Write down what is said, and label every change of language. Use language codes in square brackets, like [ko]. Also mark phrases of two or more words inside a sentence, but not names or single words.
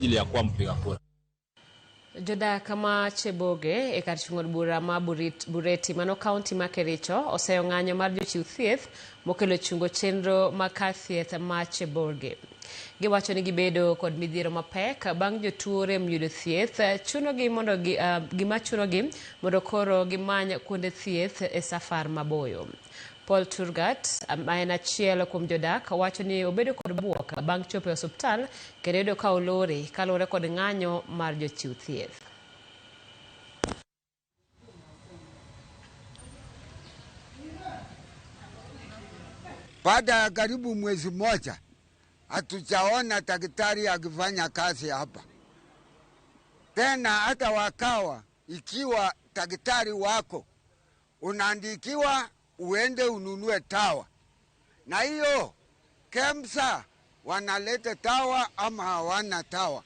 [sw] ili ya kuwa mpiga kura. [luo] Jodak ma Cheboge e kar chung'od bura ma Bureti mano kaunti ma Kericho oseyo ng'anyo mar jochiw thieth mokelo chungo chenro ma kar thieth ma Cheboge. Giwacho ni gibedo kod midhiero mapek bang' jotuo rem yudo thieth chunogi mondo gima chunogi mondo koro gimany kuonde thieth e safar maboyo. Paul Turgat ma en achiel kuom jodak wacho ni obedo kod buok bang' chopo e osiptal kendo yudo ka olore kaluwore kod ng'anyo mar jochiw thieth. [sw] Baada ya karibu mwezi mmoja hatujaona daktari akifanya kazi hapa tena. Hata wakawa ikiwa daktari wako unaandikiwa uende ununue tawa, na hiyo KEMSA wanaleta tawa ama hawana tawa.